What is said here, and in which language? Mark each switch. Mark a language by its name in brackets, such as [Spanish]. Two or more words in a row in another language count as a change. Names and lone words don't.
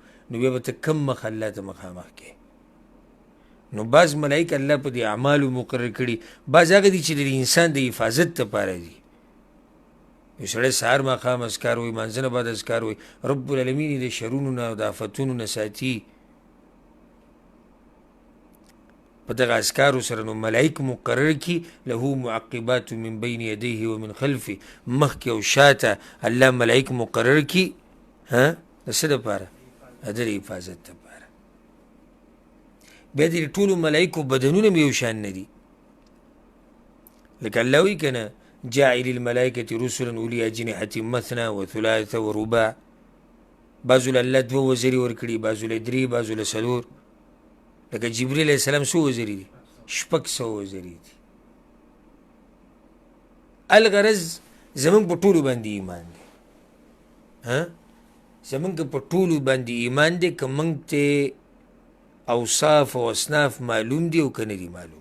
[Pashto] نو بیا به ته کم مخ الله ته مخامخ کې. نو بعض ملائک الله په دې اعمالو مقرر کړي، بعض هغه دي چې د انسان د حفاظت دپاره دي. یو سړی سهار ماښام اذکار وایي، مانځه نه بعد اذکار وایي، [Arabic] رب العالمین [Pashto] یې د شرونو نه او د آفتونو نه ساتي په دغه اذکارو سره. نو ملائک مقرر کړي، [Arabic] له معقبات من بین یدیه ومن خلفه، [Pashto] مخکې او شاته الله ملائک مقرر کړي د څه دپاره؟ د د حفاظت دپاره. بیا د ټولو ملایکو بدنونه هم یو شان نه دي. لکه الله وایي که نه [Arabic] جاعل الملائکة رسلا اولی اجنحة مثنى وثلاث ورباع. [Pashto] بعضو له الله 2 وزرې ورکړي، بعضو له 3، بعضو له 4. لکه جبریل [Arabic] علیه السلام [Pashto] څو وزرې دي؟ 600 وزرې دي. الغرض زمونږ په ټولو باندې ایمان دی. زمونږ په ټولو باندې ایمان دی، که موږ ته اوصاف او اصناف معلوم دي او که نه دي معلوم.